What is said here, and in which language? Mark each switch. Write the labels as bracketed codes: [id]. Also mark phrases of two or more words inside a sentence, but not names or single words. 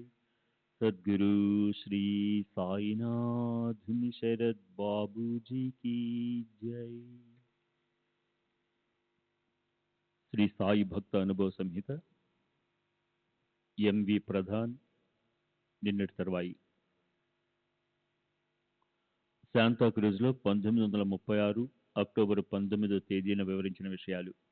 [hi] सद्गुरु श्री साईनाथ शरद बाबू जी की जय। [te] శ్రీ సాయి భక్త అనుభవ సంహిత ఎంవి ప్రధాన్ నిన్నటి తర్వాయి శాంతాక్రూజ్లో 1936 అక్టోబర్ 19వ తేదీన వివరించిన విషయాలు.